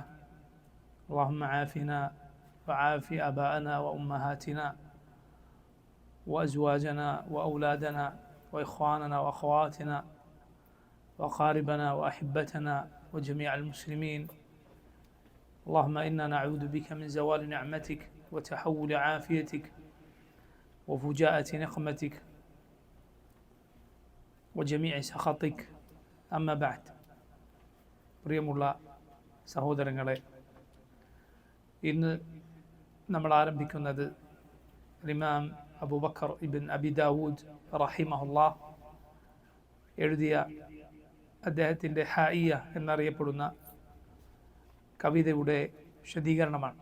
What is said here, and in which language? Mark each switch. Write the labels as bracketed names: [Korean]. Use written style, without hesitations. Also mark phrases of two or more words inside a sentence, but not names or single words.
[Arabic] اللهم عافنا وعاف آباءنا وأمهاتنا وأزواجنا وأولادنا وإخواننا وأخواتنا وأقاربنا وأحبتنا وجميع المسلمين. اللهم إنا نعوذ بك من زوال نعمتك وتحول عافيتك وفجاءة نقمتك وجميع سخطك. أما بعد. [Malayalam] പ്രിയമുള്ള സഹോദരങ്ങളെ, ഇന്ന് നമ്മൾ ആരംഭിക്കുന്നത് ഇമാം അബൂബക്കർ ഇബ്ൻ അബി ദാവൂദ് റഹിമഹുല്ലാഹ് എഴുതിയ അദ്ദേഹത്തിൻ്റെ ഹായിയ എന്നറിയപ്പെടുന്ന കവിതയുടെ വിശദീകരണമാണ്.